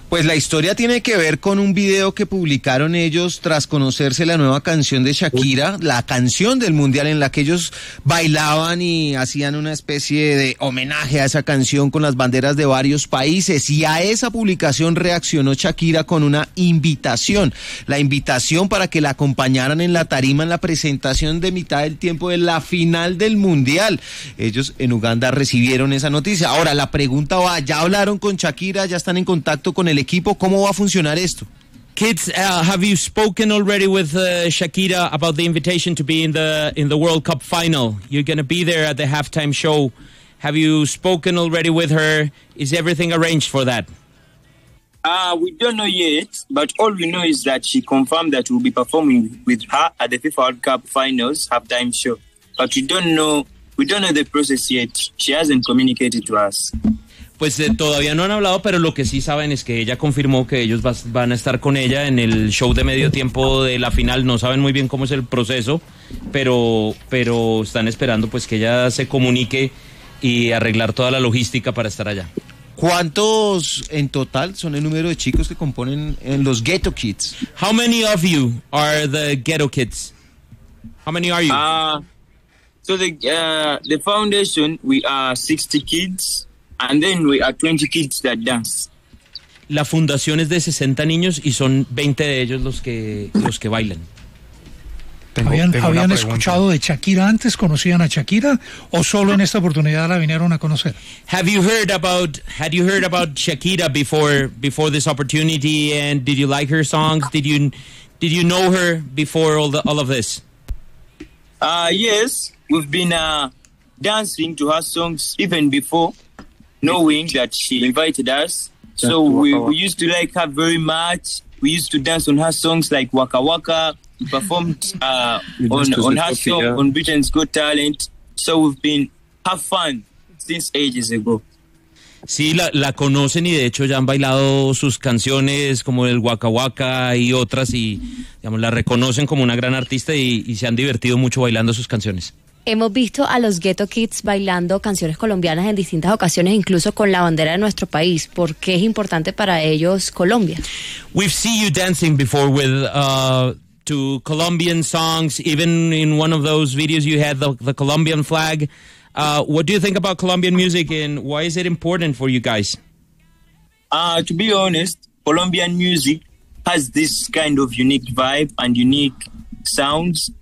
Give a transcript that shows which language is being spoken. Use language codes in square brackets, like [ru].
[es] Pues la historia tiene que ver con un video que publicaron ellos tras conocerse la nueva canción de Shakira, la canción del mundial, en la que ellos bailaban y hacían una especie de homenaje a esa canción con las banderas de varios países, y a esa publicación reaccionó Shakira con una invitación, la invitación para que la acompañaran en la tarima en la presentación de mitad del tiempo de la final del mundial. Ellos en Uganda recibieron esa noticia. Ahora la pregunta va, ¿ya hablaron con Shakira? ¿Ya están en contacto con el equipo? ¿Cómo va a funcionar esto? [en] Kids, have you spoken already with Shakira about the invitation to be in the World Cup final? You're going to be there at the halftime show. Have you spoken already with her? Is everything arranged for that? We don't know yet, but all we know is that she confirmed that we'll be performing with her at the FIFA World Cup finals halftime show. But we don't know the process yet. She hasn't communicated to us. [es] Pues todavía no han hablado, pero lo que sí saben es que ella confirmó que ellos van a estar con ella en el show de medio tiempo de la final. No saben muy bien cómo es el proceso, pero están esperando pues que ella se comunique y arreglar toda la logística para estar allá. ¿Cuántos en total son el número de chicos que componen en los Ghetto Kids? [en] How many of you are the Ghetto Kids? How many are you? So the foundation, we are 60 kids, and then we are 20 kids that dance. [es] La fundación es de 60 niños y son 20 de ellos los que bailan. ¿Habían escuchado de Shakira antes? ¿Conocían a Shakira o solo en esta oportunidad la vinieron a conocer? [en] Had you heard about Shakira before this opportunity, and did you like her songs? Did you know her before all of this? Yes. We've been dancing to her songs even before knowing that she invited us. So we used to like her very much. We used to dance on her songs like Waka Waka. We performed on her show on Britain's Got Talent. So we've been have fun since ages ago. [es] Sí, la conocen y de hecho ya han bailado sus canciones como el Waka Waka y otras, y digamos la reconocen como una gran artista y se han divertido mucho bailando sus canciones. Hemos visto a los Ghetto Kids bailando canciones colombianas en distintas ocasiones, incluso con la bandera de nuestro país. ¿Por qué es importante para ellos Colombia? [en] We've seen you dancing before with to Colombian songs, even in one of those videos you had the Colombian flag. What do you think about Colombian music and why is it important for you guys? To be honest, Colombian music has this kind of unique vibe and unique sounds.